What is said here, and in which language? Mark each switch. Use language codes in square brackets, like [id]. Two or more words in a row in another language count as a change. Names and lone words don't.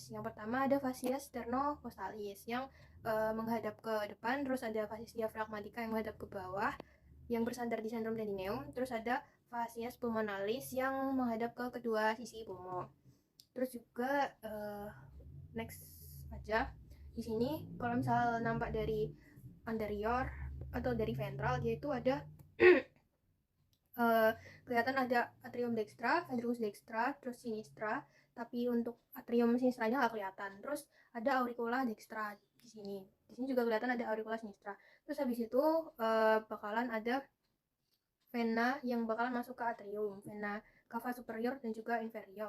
[id] Yang pertama ada [la] fasies sternocostalis [id] yang menghadap ke depan, terus ada [la] fasies diafragmatica [id] yang menghadap ke bawah yang bersandar di [la] sentrum perineum, [id] terus ada [la] fasies pulmonalis [id] yang menghadap ke kedua sisi pulmo. Terus juga next aja di sini kalau misal nampak dari anterior atau dari ventral, yaitu ada kelihatan ada [la] atrium dextra, ventricus dextra, [id] terus sinistra, tapi untuk atrium sinistranya nggak kelihatan. Terus ada [la] auricula dextra [id] di sini. Di sini juga kelihatan ada [la] auricula sinistra. [id] Terus habis itu bakalan ada vena yang bakalan masuk ke atrium, [la] vena cava superior [id] dan juga inferior.